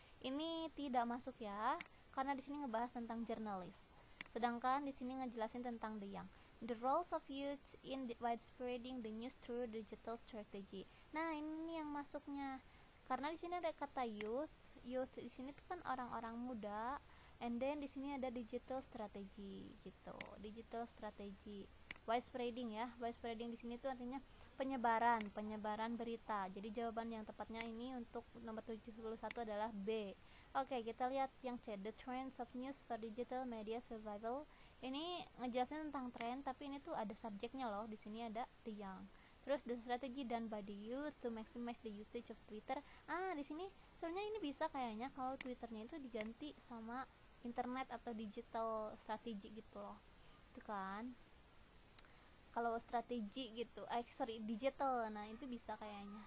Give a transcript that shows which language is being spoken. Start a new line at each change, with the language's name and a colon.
Indonesian: Ini tidak masuk ya, karena di sini ngebahas tentang jurnalis. Sedangkan di sini ngejelasin tentang
English: the young. The roles of youth in widespreading the news through digital strategy.
Indonesian: Nah, ini yang masuknya. Karena di sini ada kata youth. Youth di sini tuh kan orang-orang muda.
English: And then
Indonesian: di sini ada
English: digital strategy
Indonesian: gitu. Digital strategy. Widespreading ya. Widespreading di sini tuh artinya penyebaran berita. Jadi jawaban yang tepatnya ini untuk nomor 71 adalah B. Oke, kita lihat yang C,
English: the trends of news for digital media survival.
Indonesian: Ini ngejelasin tentang tren, tapi ini tuh ada subjeknya loh. Di sini ada
English: the young. Terus the strategy done by the youth to maximize the usage of Twitter.
Indonesian: Di sini sebenarnya ini bisa kayaknya kalau Twitternya itu diganti sama internet atau digital strategi gitu loh. Itu kan. Kalau strategi gitu, digital, nah itu bisa kayaknya.